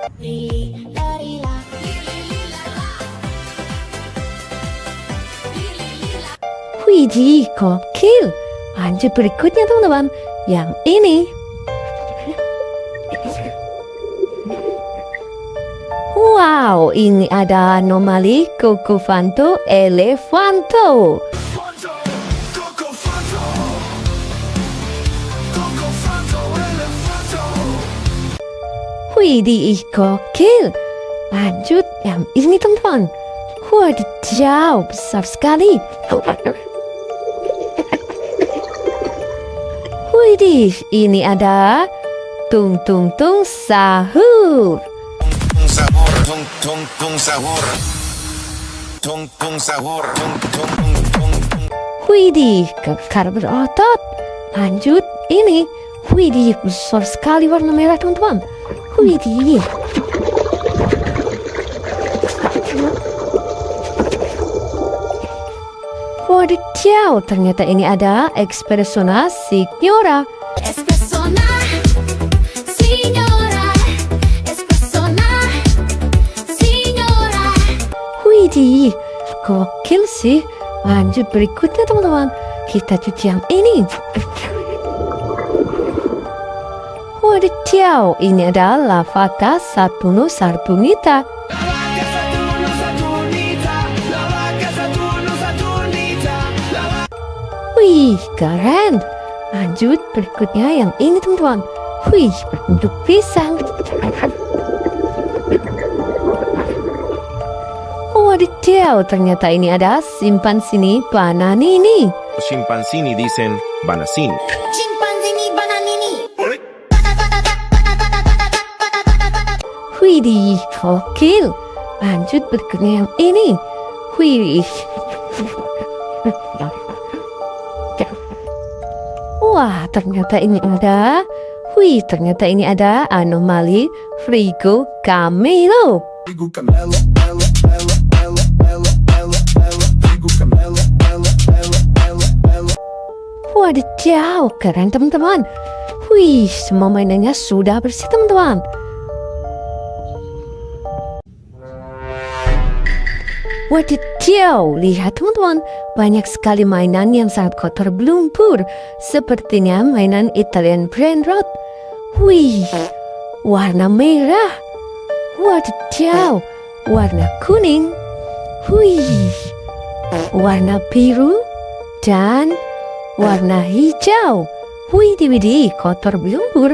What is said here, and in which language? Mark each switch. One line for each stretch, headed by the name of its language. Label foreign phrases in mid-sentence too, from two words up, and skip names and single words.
Indonesian: Widih, gokil. Lanjut berikutnya teman-teman. Yang ini. Wow, ini ada anomali Cocofanto Elefanto. Fanto, coco fanto. Coco fanto, elefanto. Widih, gokil. Lanjut yang ini teman-teman. Wadidaw, besar sekali. Widih, ini ada tung tung tung sahur. Tung sahur, tung sahur. Tung sahur, tung. Widih, kekar berotot. Lanjut, ini. Widih, besar sekali warna merah teman-teman. Widih. Wadidaw, ternyata ini ada Espressona Signora. Espressona, signora. Espressona, signora. Widih, gokil sih. Lanjut berikutnya teman-teman. Kita cuci yang ini. Wadidaw, ini ada Lavaka Saturno Saturnita. Wih, keren. Lanjut berikutnya yang ini teman-teman. Wih, berbentuk pisang. Wadidaw, ternyata ini ada Simpansini Bananini. Scimpanzini dicen banasini. Chimpanzini bananini. Widih, gokil. Lanjut berikutnya yang ini. Wih. Wah, ternyata ini ada. Wih, ternyata ini ada anomali Frigo Camelo. Figo camelo, ela, ela, ela, ela, ela. Wadidaw, keren teman-teman. Wih, semua mainannya sudah bersih teman-teman. Wadidaw, lihat teman-teman, banyak sekali mainan yang sangat kotor berlumpur. Sepertinya mainan
English: Italian brain rot.
Indonesian: Wih, warna merah. Wadidaw, warna kuning. Wih, warna biru dan warna hijau. Widih, kotor berlumpur.